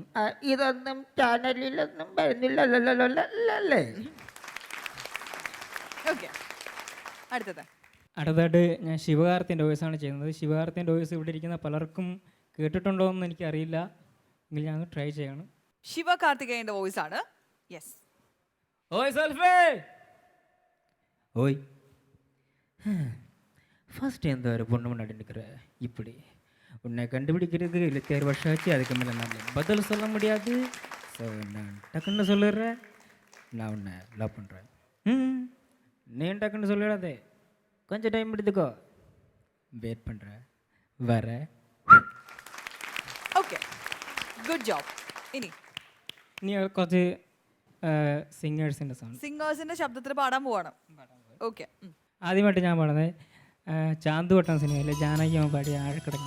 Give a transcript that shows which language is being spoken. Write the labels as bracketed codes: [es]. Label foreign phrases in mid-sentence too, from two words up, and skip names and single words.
[ml] ഇതൊന്നും ചാനലിലൊന്നും വരുന്നില്ലല്ലേ? അടുത്തായിട്ട് ഞാൻ ശിവകാർത്തിൻ്റെ വോയിസാണ് ചെയ്യുന്നത്. ശിവകാർത്തിൻ്റെ വോയിസ് ഇവിടെ ഇരിക്കുന്ന പലർക്കും കേട്ടിട്ടുണ്ടോ എന്ന് എനിക്കറിയില്ല, എങ്കിൽ ഞാൻ ട്രൈ ചെയ്യണം. ശിവകാർത്തികേയന്റെ വോയിസ് ആണ്. യെസ്. [ta] ഓയ് സെൽഫേ ஓய் ஃபர்ஸ்ட் எந்த ஒரு பொண்ணு முன்னாடி நிற்கிற இப்படி உன்னை கண்டுபிடிக்கிறது 26 வருஷம் ஆச்சு. அதுக்கு மேலே நான் பதில் சொல்ல முடியாது. ஸோ நான் டக்குன்னு சொல்லிடுறேன், நான் உன்னை லவ் பண்ணுறேன். நீ டக்குன்னு சொல்லிடாதே, கொஞ்சம் டைம் எடுத்துக்கோ, வெயிட் பண்ணுறேன், வரேன். [en] okay, good job. [ml] ഇനി ഇനി കുറച്ച് സിംഗേഴ്സിൻ്റെ സൗണ്ട്, സിംഗേഴ്സിന്റെ ശബ്ദത്തിൽ പാടാൻ പോവാണ്. ഓക്കെ. ആദ്യമായിട്ട് ഞാൻ പാടുന്നത് ചാന്തുവട്ടം സിനിമയിലെ ജാനകിയമ്മ പാടിയ ആഴക്കടലിൽ.